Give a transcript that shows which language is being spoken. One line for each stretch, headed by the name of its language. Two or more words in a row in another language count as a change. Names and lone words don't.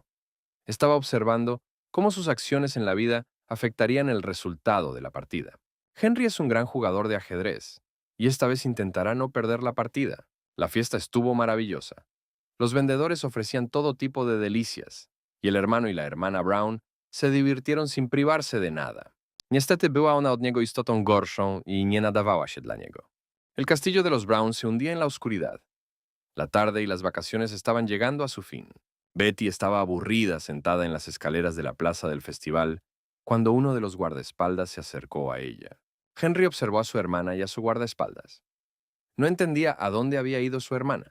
Spanish: Estaba observando cómo sus acciones en la vida afectarían el resultado de la partida. Henry es un gran jugador de ajedrez, y esta vez intentará no perder la partida. La fiesta estuvo maravillosa. Los vendedores ofrecían todo tipo de delicias, y el hermano y la hermana Brown se divirtieron sin privarse de nada.
Polish: Niestety była ona od niego istotą gorszą i nie nadawała się dla niego.
Spanish: El castillo de los Brown se hundía en la oscuridad. La tarde y las vacaciones estaban llegando a su fin. Betty estaba aburrida sentada en las escaleras de la plaza del festival cuando uno de los guardaespaldas se acercó a ella. Henry observó a su hermana y a su guardaespaldas. No entendía a dónde había ido su hermana.